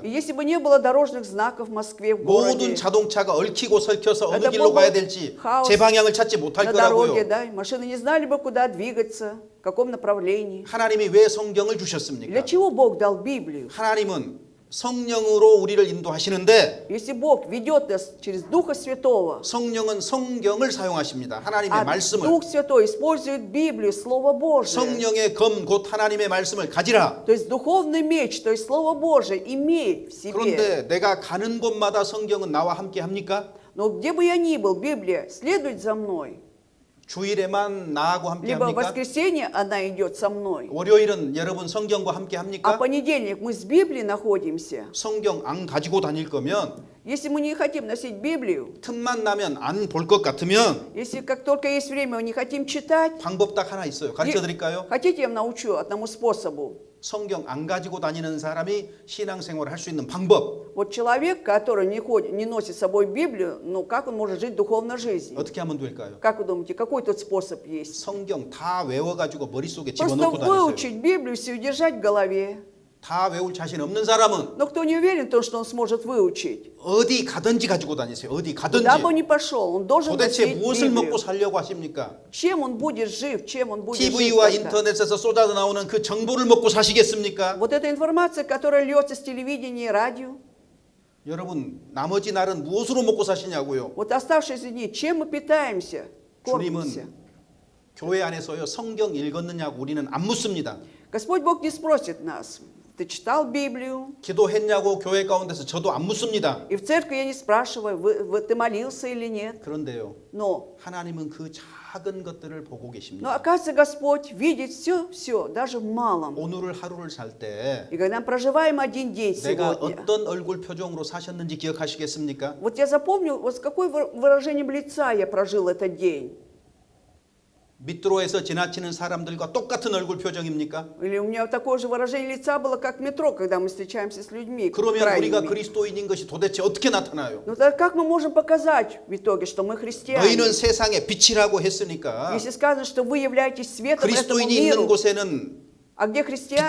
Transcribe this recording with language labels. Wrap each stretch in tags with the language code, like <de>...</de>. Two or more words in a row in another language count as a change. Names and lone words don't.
<ru>И если бы не было дорожных знаков в Москве, в 모든 городе,</ru> <ko>자동차가 얽히고 설켜서 어느 Это 길로</ko> <ru>был бы</ru> <ko>가야 될지 хаос 제 방향을 찾지 못할</ko> <ru>на дороге, 거라고요. да, и машины не знали бы, куда двигаться, в каком направлении.</ru> <ko>하나님이 왜 성경을 Для 주셨습니까?</ko> <ru>чего Бог дал Библию?</ru> <ko>하나님은 성령으로 우리를 인도하시는데</ko> <ru>Если Бог ведет нас через Духа Святого,</ru> <ko>성령은 성경을 사용하십니다. 하나님의 а 말씀을.</ko> <ru>Дух Святой использует Библию, Слово Божие.</ru> <ko>성령의 검 곧 하나님의 말씀을 가지라.</ko> <ru>То есть духовный меч, то есть Слово Божие, имей в себе.</ru> <ko>그런데 내가 가는 곳마다 성경은 나와 함께 합니까?</ko> <ru>Но где бы я ни был, Библия следует за мной.</ru> <ko>주일에만 나하고 함께</ko> <ru>Либо в</ru> <ko>합니까?</ko> <ru>воскресенье она идет со мной,</ru> <ko>월요일은 여러분 성경과 함께 а 합니까?</ko> <ru>в понедельник мы с Библией находимся.</ru> <ko>성경 안 가지고 다닐 거면</ko> <ru>Если мы не хотим носить Библию,</ru> <ko>틈만 나면 안 볼 것 같으면</ko> <ru>если как только есть время, мы не хотим читать,</ru> <ko>방법 딱 하나 있어요. 가르쳐 드릴까요?</ko> <ru>хотите, я вам научу одному способу.</ru> <ko>성경 안 가지고 다니는 사람이 신앙생활을 할 수 있는 방법</ko> <ru>Вот человек, который не носит с собой Библию, ну как он может жить духовной жизнью?</ru> <ko>어떻게 하면 될까요?</ko> <ru>Как вы думаете, какой тут способ есть?</ru> <ko>성경 다 외워가지고 머릿속에 Просто 집어넣고 다니세요.</ko> <ru>выучить Библию, все держать в голове.</ru> <ko>다 외울 자신 없는 사람은</ko> <ru>Но кто не уверен в том, что он сможет выучить,</ru> <ko>어디 가든지 가지고 다니세요. 어디 가든지.</ko> <ru>куда бы он ни пошел, он должен 도대체 носить 무엇을 Библию.</ru> <ko>먹고 살려고 하십니까?</ko> <ru>Чем он будет жив, чем он будет жить TV와 тогда?</ru> <ko>인터넷에서 쏟아져 나오는 그 정보를 먹고 사시겠습니까?</ko> <ru>Вот эта информация, которая льется с телевидения и радио,</ru> <ko>여러분 나머지 날은 무엇으로 먹고 사시냐고요?</ko> <ru>вот оставшиеся дни, чем мы питаемся, кормимся?</ru> <ko>주님은 교회 안에서요 성경 읽었느냐고 우리는 안 묻습니다.</ko> <ru>Господь Бог не спросит нас, ты читал Библию?</ru> <ko>기도했냐고 교회 가운데서 저도 안 묻습니다.</ko> <ru>И в церкви я не спрашиваю, ты молился или нет.</ru> <ko>그런데요 Но 하나님은 그 작은 것들을 보고 Но 계십니다.</ko> <ru>оказывается, Господь видит все, даже в малом.</ru> <ko>오늘을 하루를 살 때</ko> <ru>И когда мы проживаем один день 내가 сегодня,</ru> <ko>어떤 얼굴 표정으로 사셨는지 기억하시겠습니까?</ko> <ru>вот я запомню, вот с какой выражением лица я прожил этот день.</ru> <ko>밑으로에서 지나치는 사람들과 똑같은 얼굴 표정입니까?</ko> <ru>Или у меня такое же выражение лица было, как в метро, когда мы встречаемся с людьми.</ru> <ko>그러면 우리가 крайними. 그리스도인인 것이 도대체 어떻게 나타나요?</ko> <ru>Ну так как мы можем показать в итоге, что мы христиане?</ru> <ko>너희는 세상의 빛이라고 했으니까</ko> <ru>Если сказано, что вы являетесь светом этому</ru> <ko>그리스도인이 있는 миру, 곳에는</ko> <ru>а где христиане?</ru>